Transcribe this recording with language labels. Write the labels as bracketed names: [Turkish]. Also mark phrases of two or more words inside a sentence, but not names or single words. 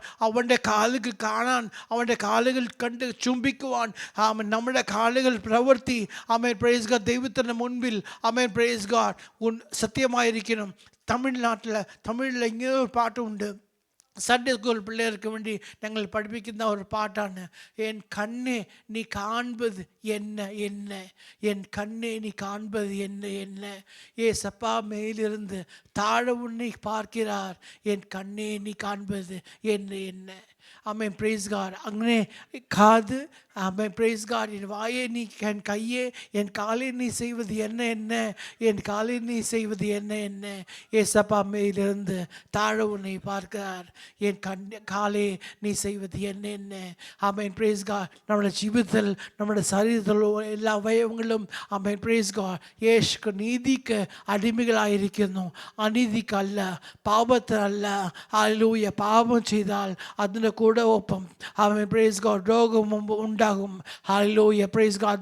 [Malayalam] അവൻ്റെ കാലുകൾ കാണാൻ, അവൻ്റെ കാലുകൾ കണ്ട് ചുംബിക്കുവാൻ, നമ്മുടെ കാലുകൾ പ്രവൃത്തി [English] Amen praise God [Malayalam] ദൈവത്തിൻ്റെ മുൻപിൽ [English] Amen praise God [Malayalam] സത്യമായിരിക്കണം. തമിഴിൽ ഇങ്ങനെ ഒരു പാട്ടുണ്ട്. സൺഡേ സ്കൂൾ പിള്ളേർക്ക് വേണ്ടി ഞങ്ങൾ പഠിപ്പിക്കുന്ന ഒരു പാട്ടാണ്. [Tamil] என் கண்ணே நீ காண்பது என்ன என் கண்ணே நீ காண்பது என்ன ஏசப்பா மேலிருந்து தாழ உன்னை பார்க்கிறார். என் கண்ணே நீ காண்பது என்ன [English] Amen praise God. [Malayalam] അങ്ങനെ കാത് [English] ஆமென் praise God. [Tamil] என் வாயை நீ என் கையே என் காலை நீ செய்வது என்ன என்ன என் காலை நீ செய்வது என்ன என்ன ஏசப்பா மேலிருந்து தாழ உன்னை பார்க்கிறார். என் காலே நீ செய்வது என்ன என்ன. [English] Amen praise God. [Tamil] நம்முடைய ஜீவிதத்தில் நம்முடைய சரீரத்தில் [Malayalam] എല്ലാ അവയവങ്ങളും [English] Amen praise God [Malayalam] യേശു നീതിക്ക് അടിമകളായിരിക്കുന്നു, അനീതിക്കല്ല, പാപത്തിനല്ല. ഹല്ലേലൂയ. പാപം ചെയ്താൽ അതിൻ്റെ കൂടെ ഒപ്പം [English] Amen praise God [Malayalam] രോഗം ഉണ്ടാകും. [English] Hallelujah praise God.